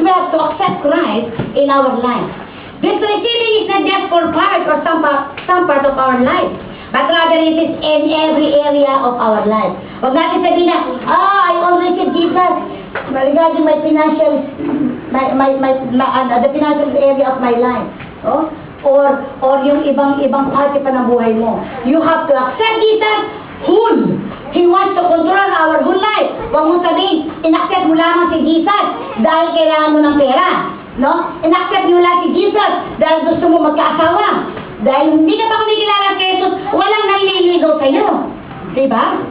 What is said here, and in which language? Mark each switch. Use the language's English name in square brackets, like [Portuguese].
[English] We have to accept Christ in our life. This receiving is not just for part or some part of our life, but rather it is in every area of our life. [Filipino] Huwag natin sabihin na, [English] I always receive Jesus regarding my financial, the financial area of my life. Oh? [Filipino] Or yung ibang parte pa ng buhay mo. [English] You have to accept Jesus whole. He wants to control our whole life. [Filipino] Huwag mo sabihin, in-accept mo lamang si Jesus dahil kailangan mo ng pera. No? In-accept mo lang si Jesus dahil gusto mo magkaasawa. Dahil hindi ka pa kumikilala kay Jesus, walang nanliligaw sa'yo. Diba?